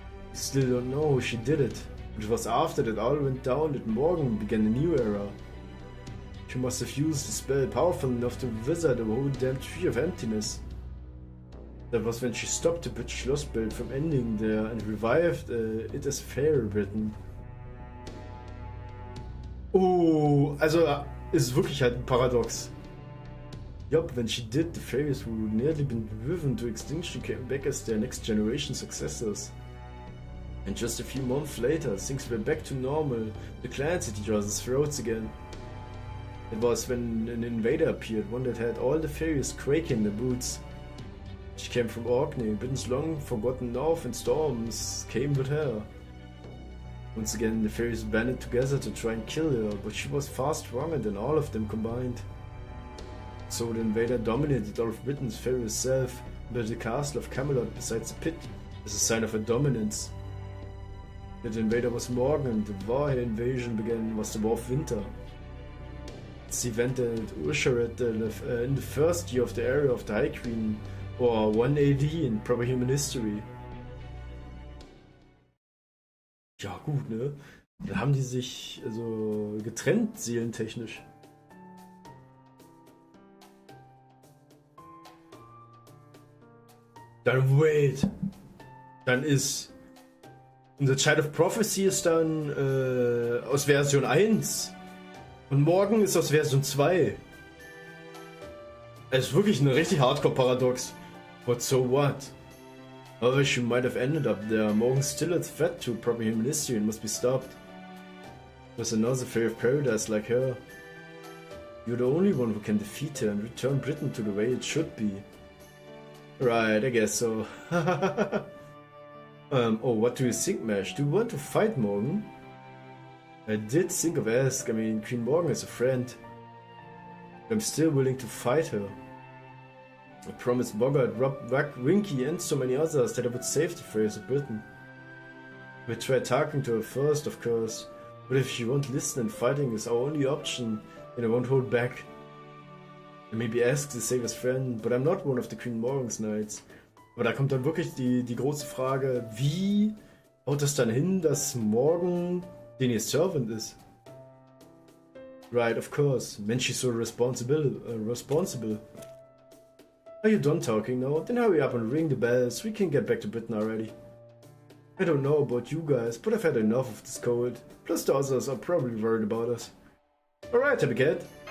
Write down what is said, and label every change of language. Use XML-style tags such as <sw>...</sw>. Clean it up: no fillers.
<en>We still don't know who she did it. It was after that all went down that Morgan began a new era. She must have used the spell powerful enough to wither the whole damn Tree of Emptiness. That was when she stopped the British Lostbelt from ending there and revived it as Fairy Britain.</en> <de>Oh, also ist wirklich halt ein Paradox.</de> <en>Yup, when she did, the fairies who had nearly been driven to extinction came back as their next generation successors. And just a few months later, things were back to normal, the clans at each other's throats again. It was when an invader appeared, one that had all the fairies quaking in their boots. She came from Orkney, Britain's long forgotten north, and storms came with her. Once again, the fairies banded together to try and kill her, but she was far stronger than all of them combined. So the invader dominated all of Britain's fairies self, built the castle of Camelot besides the pit as a sign of her dominance. That invader was Morgan, and the war her invasion began was the War of Winter. This event at Ursharet in the first year of the era of the High Queen, or 1 AD in proper human history.</en> <de>Ja gut, ne? Da haben die sich also getrennt, seelentechnisch. Dann wait. Dann ist unser Child of Prophecy ist dann aus Version 1 und Morgan ist aus Version 2. Es ist wirklich ein richtig Hardcore-Paradox.</de> <en>But so what? However, she might have ended up there. Morgan's still a threat to proper human history and must be stopped. There's another Fairy of Paradise like her. You're the only one who can defeat her and return Britain to the way it should be. Right, I guess so. Oh, what do you think, Mesh? Do you want to fight Morgan? I did think of ask. I mean, Queen Morgan is a friend. But I'm still willing to fight her. I promised Bogart, Rob, Wack, Winky, and so many others that I would save the fairies of Britain. We tried talking to her first, of course, but if she won't listen and fighting is our only option, then I won't hold back. I maybe ask to save his friend, but I'm not one of the Queen Morgan's Knights.</en> <de>Aber da kommt dann wirklich die große Frage, wie haut das dann hin, dass Morgan den ihr Servant ist?</de> <en>Right, of course. Man, she's so responsible. Are you done talking now? Then hurry up and ring the bells. We can get back to Britain already. I don't know about you guys, but I've had enough of this cold. Plus the others are probably worried about us. Alright, Happy Cat.</en>